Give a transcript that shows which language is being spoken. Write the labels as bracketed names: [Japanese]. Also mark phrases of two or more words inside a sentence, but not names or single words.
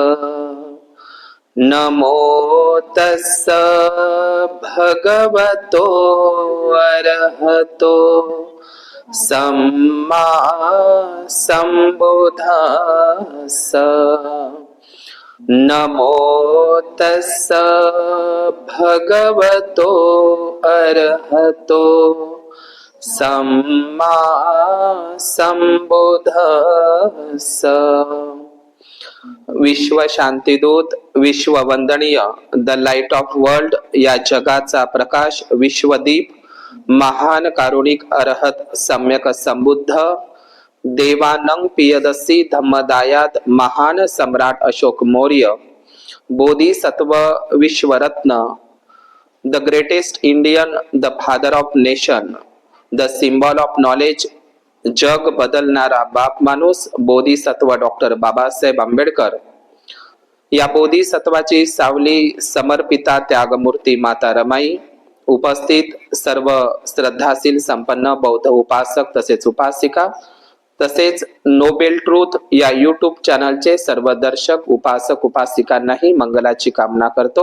[Pali] नमो तस्स भगवतो अरहतो सम्मा सम्बुद्धस्स। नमो तस्स भगवतो अरहतो सम्मा सम्बुद्धस्स। [Marathi] विश्व शांतीदूत, विश्व वंदनीय, [English] the light of world [Marathi] या जगाचा प्रकाश, विश्वदीप, महान कारुणिक अरहत सम्यक संबुद्ध देवानंग पियदसी धम्मदायात महान सम्राट अशोक मौर्य, बोधिसत्व विश्वरत्न, [English] the greatest Indian, the father of nation, the symbol of knowledge, [Marathi] जग बदलणारा बाप माणूस, बोधिसत्व डॉक्टर बाबासाहेब आंबेडकर, या बोधिसत्वाची सावली समर्पिता त्यागमूर्ती माता रमाई, उपस्थित सर्व श्रद्धाशील संपन्न बौद्ध उपासक तसेच उपासिका, तसेच नोबेल ट्रूथ या यूट्यूब चॅनलचे सर्व दर्शक उपासक उपासिकांनाही मंगलाची कामना करतो।